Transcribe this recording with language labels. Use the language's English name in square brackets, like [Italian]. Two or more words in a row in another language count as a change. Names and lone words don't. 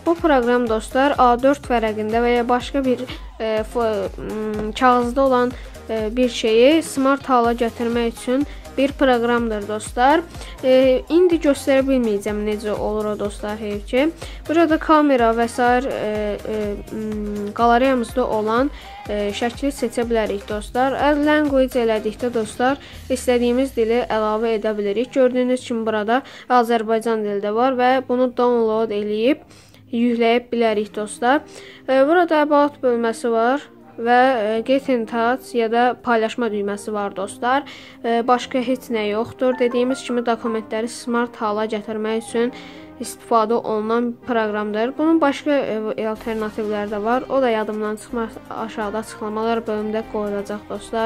[Azerbaijani] Bu proqram dostlar A4 vərəqində və ya başqa bir kağızda olan bir şeyi smart hala gətirmək üçün bir proqramdır dostlar. İndi göstərə bilməyəcəm necə olur o dostlar, heyf ki. Burada kamera və sair qalereyamızda olan şəkli seçə bilərik dostlar. [English] Add language [Azerbaijani] elədikdə dostlar istədiyimiz dili əlavə edə bilirik. Gördüyünüz kimi burada Azərbaycan dili də var və bunu download eləyib yükləyib bilərik dostlar. Burada about bölməsi var və [English] get in touch [Azerbaijani] ya da paylaşma düyməsi var dostlar. Başqa heç nə yoxdur. Dediyimiz kimi dokumentləri smart hala gətirmək üçün istifadə olunan proqramdır. Bunun başqa alternativləri də var. O da yadımdan çıxmaz, aşağıda açıqlamalar bölümündə qoyulacaq dostlar.